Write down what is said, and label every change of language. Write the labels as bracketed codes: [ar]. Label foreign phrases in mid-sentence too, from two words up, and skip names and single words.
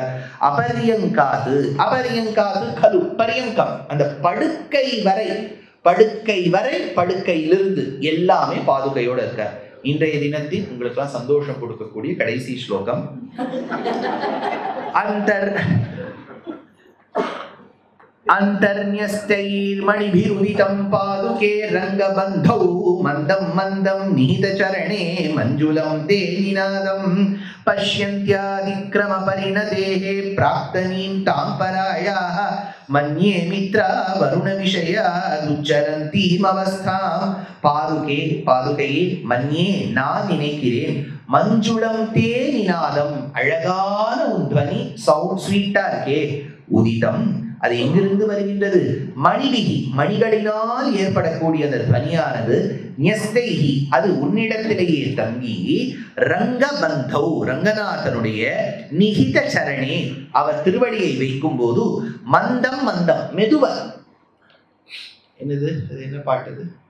[sa] अपर्यङ्कात् खलु पर्यङ्कम् [ta] அந்த படுக்கை வரை படுக்கையிலிருந்து எல்லாமே பாதுகையோட இருக்கார். இன்றைய தினத்தில் உங்களுக்கு எல்லாம் சந்தோஷம் கொடுக்கக்கூடிய கடைசி ஸ்லோகம். [sa] अन्तर्न्यस्तैर्मणिभिरुदितं पादुके रङ्गबन्धौ मन्दं मन्दं निहितचरणे मञ्जुलं ते निनादं पश्यन्त्यादिक्रमपरिणतेः प्राक्तनीं तां परायाः मन्ये मित्रा वरुणविषयादुच्चरन्तीमवस्थां पादुके पादुकैये मन्ये [ta] நான் நினைக்கிறேன் [sa] मञ्जुलं ते निनादं [ta] அழகான உன் துவனி [en] sound sweetaa [ta] இருக்கே உதிதம் அது எங்கிருந்து வருகின்றது மணிவிகி மணிகளினால் ஏற்படக்கூடிய அந்த துவனியானது ஞஸ்தைஹி அது உன்னிடத்திலேயே தங்கி ரங்கபந்தௌ ரங்கநாதனுடைய [sa] निहित चरणे [ta] அவர் திருவடியை வைக்கும் போது [sa] मन्दं मन्दं [ta] மெதுவா என்னது அது என்ன பாட்டுது